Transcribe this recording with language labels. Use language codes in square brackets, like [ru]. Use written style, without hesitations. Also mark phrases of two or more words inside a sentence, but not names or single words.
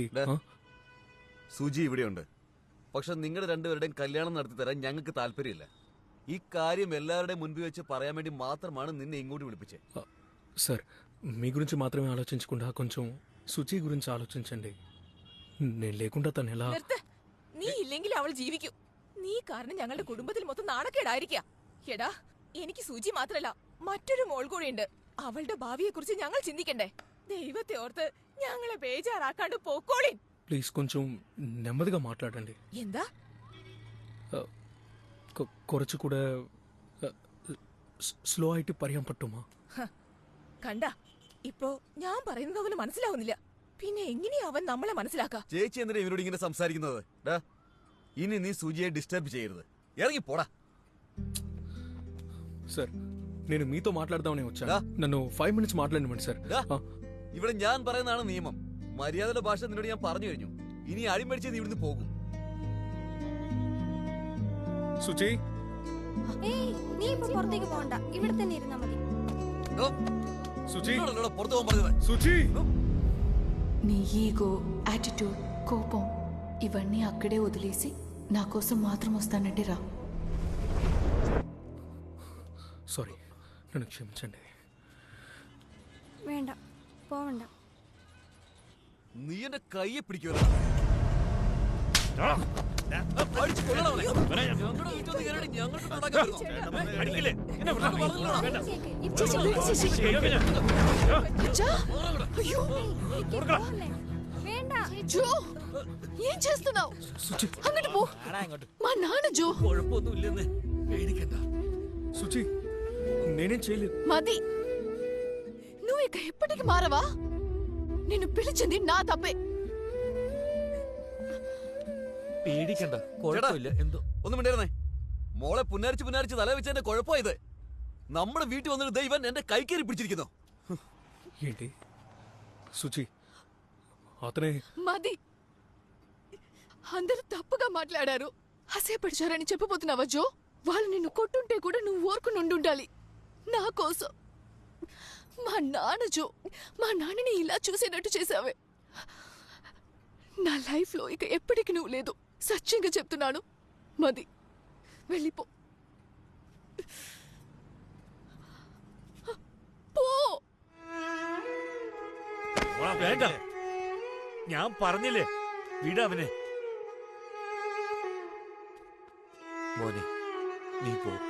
[ml] സുജി ഇവിടെയുണ്ട്. പക്ഷെ നിങ്ങളുടെ രണ്ടുപേരുടെയും കല്യാണം നടത്തി തരാൻ ഞങ്ങൾക്ക് താല്പര്യമില്ല. ഈ കാര്യം എല്ലാവരുടെയും മുൻപിൽ വെച്ച് പറയാൻ വേണ്ടി മാത്രമാണ് നിന്നെ ഇങ്ങോട്ട് വിളിപ്പിച്ചത്. [te] సార్, మీ గురించి మాత్రమే ఆలోచించకుండా కొంచెం సుచి గురించి ఆలోచించండి. నేను లేకుండా తను ఎలా? [ml] നീ ഇല്ലെങ്കിൽ അവൾ ജീവിക്കും. നീ കാരണം ഞങ്ങളുടെ കുടുംബത്തിൽ മൊത്തം നാണക്കേടായിരിക്കാ. എടാ, എനിക്ക് സൂചി മാത്രല്ല മറ്റൊരു മോൾ കൂടിയുണ്ട്. അവളുടെ ഭാവിയെ കുറിച്ച് ഞങ്ങൾ ചിന്തിക്കണ്ടേ? ദൈവത്തെ ഓർത്ത് ഞങ്ങളെ ബേജാറാക്കാണ്ട് പോക്കോളിൻ. [te] ప్లీజ్ కొంచెం నెమ్మదిగా మాట్లాడండి. [ml] എന്താ? കുറച്ചുകൂടെ സ്ലോ ആയിട്ട് പറയാൻ പറ്റുമോ? കണ്ട, ഇപ്പോ ഞാൻ പറയുന്നത് അവന് മനസ്സിലാവുന്നില്ല. പിന്നെ എങ്ങനെയാ അവൻ നമ്മളെ മനസ്സിലാക്കാ? ചേച്ചി എന്തിനാ ഇവരോട് ഇങ്ങനെ സംസാരിക്കുന്നത്? ഇനി നീ സുജിയെ ഡിസ്റ്റർബ് ചെയ്യരുത്. ഇറങ്ങി പോടാ. [te] సార్, నేను మీతో మాట్లాడదామని వచ్చాను. నన్ను 5 minutes మాట్లాడనివ్వండి సార్. [ml] ഇവിടെ ഞാൻ പറയുന്നതാണ് നിയമം. മര്യാദയുടെ ഭാഷ നിന്നോട് ഞാൻ പറഞ്ഞു കഴിഞ്ഞു. ഇനി അടിമടിച്ച് നീ ഇവിടുന്ന് പോകും. സുചി, നീ ഇപ്പൊ പുറത്തേക്ക് പോകണ്ട, ഇവിടെ തന്നെ ഇരുന്നാ മതി. సుచి, പുറത്തു പോകാൻ പറഞ്ഞത്. [te] సుచి. నీ ఈగో, యాటిట్యూడ్, కోపం ఇవన్నీ అక్కడే వదిలేసి నా కోసం మాత్రం వస్తానంటే రా. సారీ, నన్ను క్షమించండి. [ml] വേണ്ട, പോവണ്ട. നീ എന്റെ കയ്യെ പിടിക്കുമല്ലോ. [te] జో, ఏం చేస్తున్నావు? అంగటి పో. మా నాన్న జో. సుచి, నేనేం చేయలేదు. మది, నువ్వు ఇక ఎప్పటికి మారవా? నిన్ను పిలిచింది నా తప్పే. [ml] പേടിക്കണ്ട, കുഴപ്പമില്ല. എന്തോ ഒന്നും മിണ്ടായിരുന്നേ. മോളെ പുന്നാരിച്ച് തല വെച്ചതിന്റെ കുഴപ്പമായത്. നമ്മുടെ വീട്ടിൽ വന്നിട്ട് ദൈവൻ എന്റെ കൈക്കേറി പിടിച്ചിരിക്കുന്നു. [te] ఏంటి సుచి? అతనే మది, అందరూ తప్పుగా మాట్లాడారు. అసేపడిచారని చెప్పబోతున్నావా జో? వాళ్ళు నిన్ను కొట్టుంటే కూడా నువ్వు ఊరుకుని ఉండాలి నా కోసం. మా నాన్న జో, మా నాన్నని ఇలా చూసేటట్టు చేసావే. నా లైఫ్లో ఇక ఎప్పటికి నువ్వు లేదు. సత్యంగా చెప్తున్నాను. మది, వెళ్ళిపో. పో. [ml] വേണ്ട, ഞാൻ പറഞ്ഞില്ലേ, വിടവനെ. മോനെ, നീ പോ.